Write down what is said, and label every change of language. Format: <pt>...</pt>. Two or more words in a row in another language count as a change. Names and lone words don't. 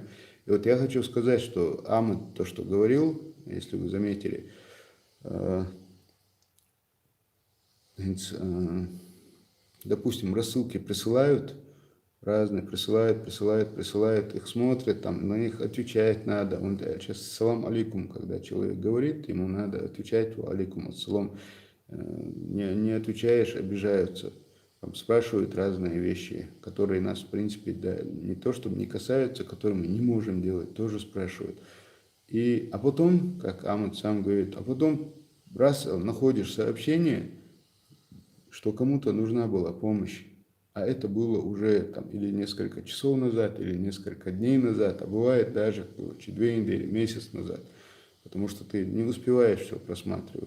<ru>И вот я хочу сказать, что Ахмад, то, что говорил, если вы заметили, допустим, рассылки присылают, разные присылают, их смотрят, там, на них отвечать надо. Он сейчас</ru> <ar>سلام عليكم,</ar> <ru>когда человек говорит, ему надо отвечать</ru> <ar>وعليكم السلام.</ar> <ru>Не отвечаешь, обижаются. Там спрашивают разные вещи, которые нас, в принципе, да, не то чтобы не касаются, которые мы не можем делать, тоже спрашивают. А потом, как Ахмад сам говорит, а потом раз находишь сообщение, что кому-то нужна была помощь, а это было уже там, или несколько часов назад, или несколько дней назад, а бывает даже 2 недели, месяц назад, потому что ты не успеваешь все просматривать.</ru>